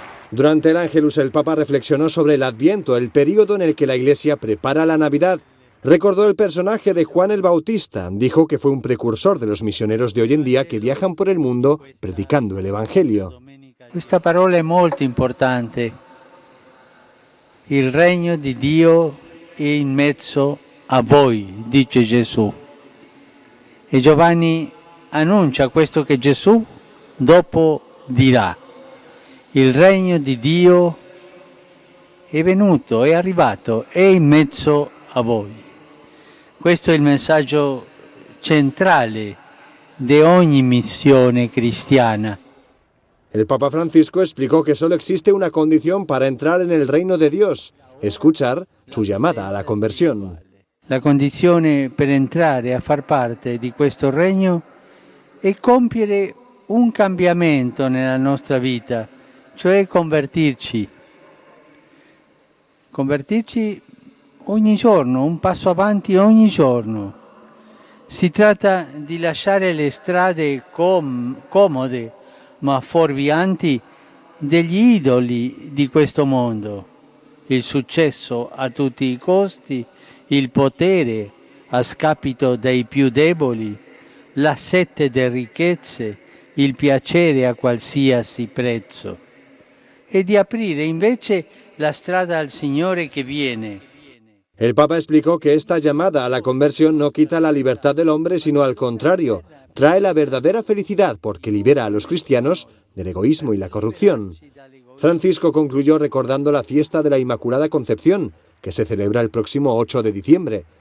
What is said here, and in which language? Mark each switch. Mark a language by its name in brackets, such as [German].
[Spanish] Durante el Ángelus el Papa reflexionó sobre el Adviento, el período en el que la Iglesia prepara la Navidad. Recordó el personaje de Juan el Bautista, dijo que fue un precursor de los misioneros de hoy en día que viajan por el mundo predicando el Evangelio. [Italian] Esta parola è molto importante. Il regno di Dio è in mezzo a voi, dice Gesù. E Giovanni annuncia questo che Gesù dopo dirà. Il regno di Dio è venuto, è arrivato, è in mezzo a voi. Questo è il messaggio centrale di ogni missione cristiana. [Spanish] El Papa Francisco explicó que solo existe una condición para entrar en el reino de Dios: escuchar su llamada a la conversión. [Italian] La condizione per entrare a far parte di questo regno è compiere un cambiamento nella nostra vita, cioè convertirci. Convertirci ogni giorno, un passo avanti ogni giorno. Si tratta di lasciare le strade comode ma fuorvianti degli idoli di questo mondo, il successo a tutti i costi, il potere a scapito dei più deboli, la sete di ricchezze, il piacere a qualsiasi prezzo e di aprire invece la strada al Signore che viene. [Spanish] El Papa explicó que esta llamada a la conversión no quita la libertad del hombre, sino al contrario, trae la verdadera felicidad porque libera a los cristianos del egoísmo y la corrupción. Francisco concluyó recordando la fiesta de la Inmaculada Concepción, que se celebra el próximo 8 de diciembre.